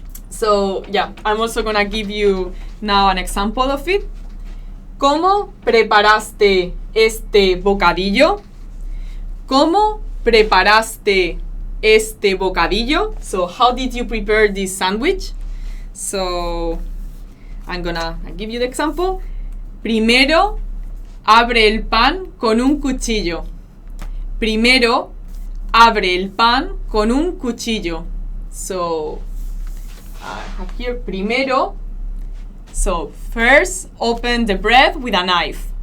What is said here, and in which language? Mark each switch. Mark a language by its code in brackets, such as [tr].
[en] So yeah, I'm also gonna give you now an example of it. [es] ¿Cómo preparaste este bocadillo? ¿Cómo preparaste este bocadillo? [en] So how did you prepare this sandwich? So I'll give you the example. [es] Primero, abre el pan con un cuchillo. Primero, abre el pan con un cuchillo. [en] So I have here primero. So first, open the bread with a knife.